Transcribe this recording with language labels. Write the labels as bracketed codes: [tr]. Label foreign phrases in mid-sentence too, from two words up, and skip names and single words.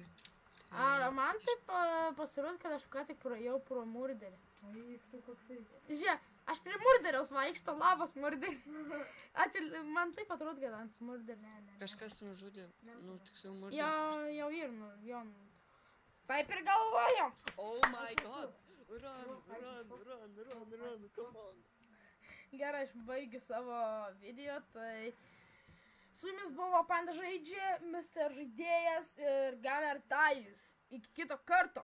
[lt] Ar man taip pasirodė, kad aš ką tik praėjau pro murderį. Eik, koksai. Žiūrėk, aš prie murderiaus vaikšto, labas murderį. Man taip atrodo, kad ant murderis. Kažkas nužudė, nu tiksliau murderis. Jau ir, jau. Taip ir galvojom. [en] Oh my god! Run, come on! [lt] Gerai, aš baigiu savo video, tai... Su jumis buvo Panda žaidžia, Mr. Žaidėjas ir Gamer Tajus. Iki kito karto.